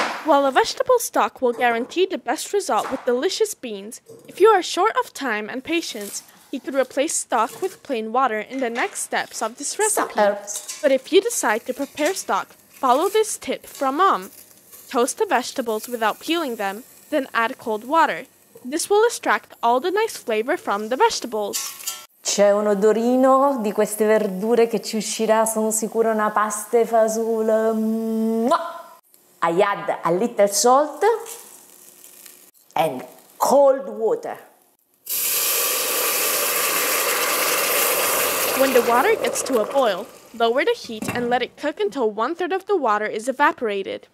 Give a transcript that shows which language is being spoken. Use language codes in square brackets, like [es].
[en] While a vegetable stock will guarantee the best result with delicious beans, if you are short of time and patience, you could replace stock with plain water in the next steps of this recipe. Some herbs. But if you decide to prepare stock, follow this tip from mom. Toast the vegetables without peeling them, then add cold water. This will extract all the nice flavor from the vegetables. [it] C'è un odorino di queste verdure che ci uscirà, sono sicura, una pasta e fagioli. [en] I add a little salt and cold water. When the water gets to a boil, lower the heat and let it cook until 1/3 of the water is evaporated.